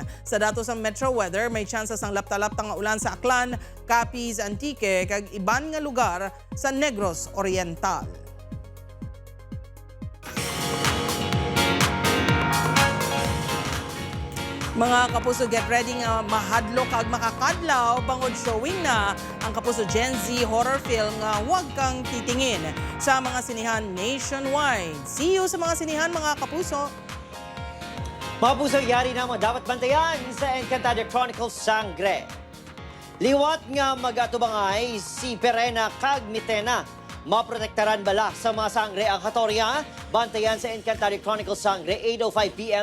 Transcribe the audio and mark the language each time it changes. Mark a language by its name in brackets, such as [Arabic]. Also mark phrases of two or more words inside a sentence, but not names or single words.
[Hiligaynon] Sa datos ng Metro Weather, may chance sang lapta-lapta nga ulan sa Aklan, Capiz, Antique, kag iban nga lugar sa Negros Oriental. Mga kapuso, [English] get ready [Hiligaynon] nga mahadlok kag makakadlaw bangod showing na ang Kapuso Gen Z horror film nga Huwag Kang Titingin sa mga sinihan nationwide. See you sa mga sinihan, mga kapuso. Mga puso, yari na mga dapat bantayan sa Encantada Chronicles Sangre. Liwat nga mag-atubangay si Perena kag Mitena. Maprotektaran bala sa mga sangre ang katorya. Bantayan sa Encantada Chronicles Sangre, 8:05 p.m.